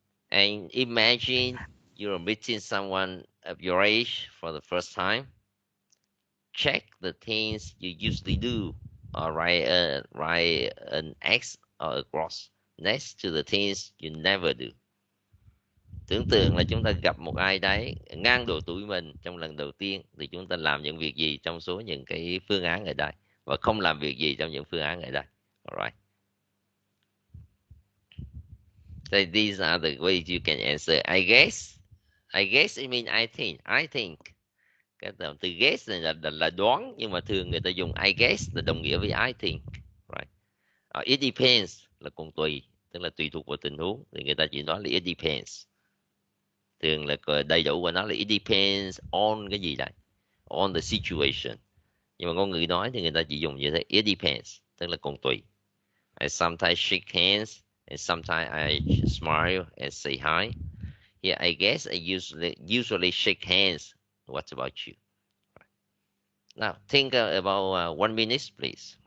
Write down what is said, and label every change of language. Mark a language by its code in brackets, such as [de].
[en] And imagine you're meeting someone of your age for the first time. Check the things you usually do, or write an X or a cross next to the things you never do. [vi] Tưởng tượng là chúng ta gặp một ai đấy ngang độ tuổi mình trong lần đầu tiên, thì chúng ta làm những việc gì trong số những cái phương án ở đây, và không làm việc gì trong những phương án ở đây. [en] Alright. So these are the ways you can answer. I guess it means I think. [vi] Cái từ guess này là đoán, nhưng mà thường người ta dùng [en] I guess [vi] là đồng nghĩa với [en] I think. [vi] Right. [en] It depends [vi] là còn tùy, tức là tùy thuộc vào tình huống, thì người ta chỉ nói là [en] it depends. [vi] Thường là đầy đủ của nó là [en] it depends on [vi] cái gì đây, [en] on the situation. [vi] Nhưng mà ngôn ngữ nói thì người ta chỉ dùng như thế, [en] it depends, [vi] tức là còn tùy. [en] I sometimes shake hands, and sometimes I smile and say hi. Here, I guess I usually shake hands. What about you? Now, think about 1 minute, please.